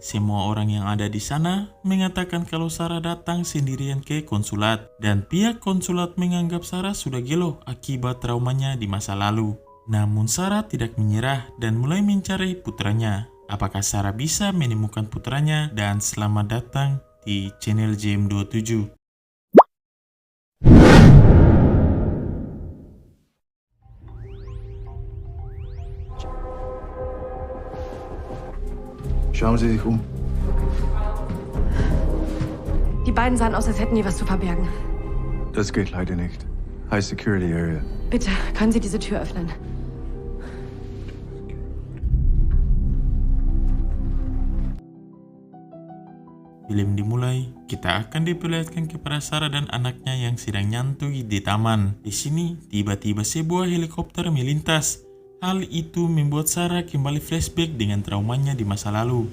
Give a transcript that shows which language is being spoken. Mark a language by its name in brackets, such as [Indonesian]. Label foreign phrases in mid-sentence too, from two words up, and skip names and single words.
[Indonesian] Semua orang yang ada di sana mengatakan kalau Sarah datang sendirian ke konsulat dan pihak konsulat menganggap Sarah sudah gelo akibat traumanya di masa lalu. Namun Sarah tidak menyerah dan mulai mencari putranya. Apakah Sarah bisa menemukan putranya? Dan selamat datang di channel JM27. [German] Schauen Sie sich um. Die beiden sahen aus, als hätten die was zu verbergen. Das geht leider nicht. [English] High Security Area. [German] Bitte, können Sie diese Tür öffnen? [Indonesian] Film dimulai, kita akan diperlihatkan kepada Sarah dan anaknya yang sedang nyantui di taman. Di sini, tiba-tiba sebuah helikopter melintas. Hal itu membuat Sarah kembali flashback dengan traumanya di masa lalu.